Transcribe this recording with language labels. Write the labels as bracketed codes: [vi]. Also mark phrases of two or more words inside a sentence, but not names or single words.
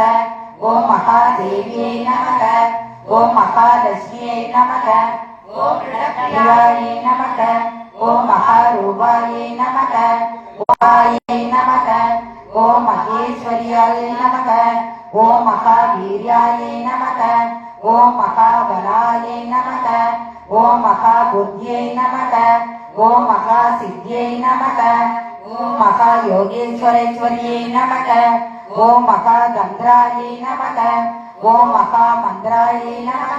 [sa] ओम महादेव्ये नमः. ओम महालक्ष्म्यै नमः. ओम प्रियाये नमः. ओम महारूपाये नमः. ओम नमः. ओम महेश्वर्याय नमः. ओम महावीर्याय नमः. ओम् महाबलायै नमः. ओम् महाबुद्ध्यै नमः. ओम् महा सिद्ध्यै नमः. ओम् महा योगेश्वरेश्वर्यै नमः. ओम् महा तन्त्रायै नमः. ओम् महा मन्त्रायै नमः.